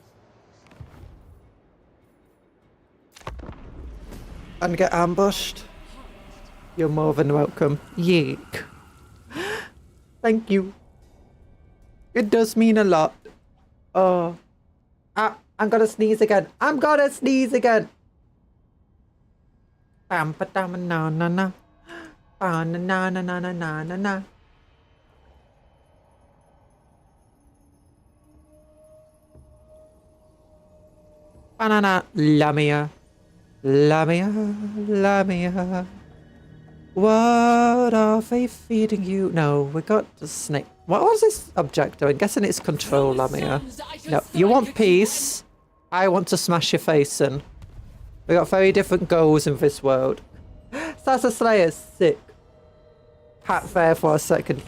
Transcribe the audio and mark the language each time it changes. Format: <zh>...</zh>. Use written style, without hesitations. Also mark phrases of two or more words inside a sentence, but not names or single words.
<en>And get ambushed. You're more than welcome. Yeek. Thank you. It does mean a lot. Oh. I'm gonna sneeze again. I'm gonna sneeze again. Bam ba dam na na na. Na na na na na na na na. Banana Lamia. Lamia. Lamia. What are they feeding you? No, we got the snake. What was this objective? I'm guessing it's control Lamia. No, you want peace. I want to smash your face in. We got very different goals in this world. Sasa Slayer's sick. Hat there for a second.</en>